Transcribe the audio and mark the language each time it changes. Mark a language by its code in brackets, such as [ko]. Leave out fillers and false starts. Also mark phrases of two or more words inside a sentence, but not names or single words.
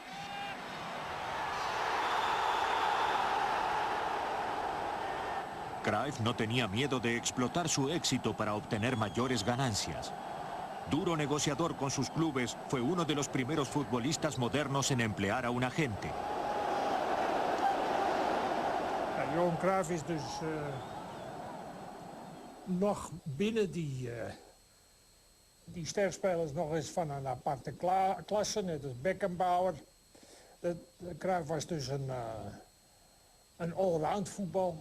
[es] Cruyff no tenía miedo de explotar su éxito para obtener mayores ganancias. Duro negociador con sus clubes, fue uno de los primeros futbolistas modernos en emplear a un agente. [nl] Johan Cruyff is dus nog binnen die sterspelers nog eens van een aparte klasse, net als Beckenbauer. Cruyff was dus een allround voetbal.